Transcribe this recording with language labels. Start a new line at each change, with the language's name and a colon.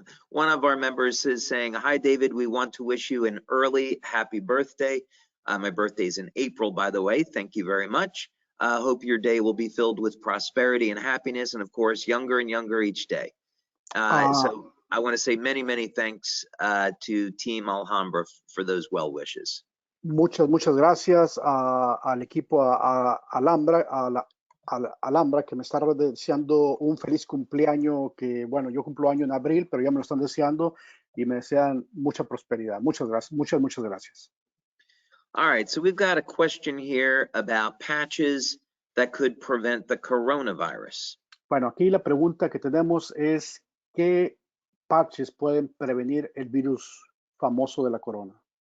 English: One of our members is saying, "Hi, David. We want to wish you an early happy birthday. My birthday is in April, by the way. Thank you very much. Hope your day will be filled with prosperity and happiness, and of course, younger and younger each day." So I want to say many, many thanks to Team Alhambra for those well wishes.
Spanish: Muchas gracias al equipo Alhambra que me está deseando un feliz cumpleaños, que bueno, yo cumplo año en abril, pero ya me lo están deseando y me desean mucha prosperidad. Muchas gracias, muchas gracias.
English: All right, so we've got a question here about patches that could prevent the coronavirus.
Spanish: Bueno, aquí la pregunta que tenemos es ¿qué parches pueden prevenir el virus famoso de la corona?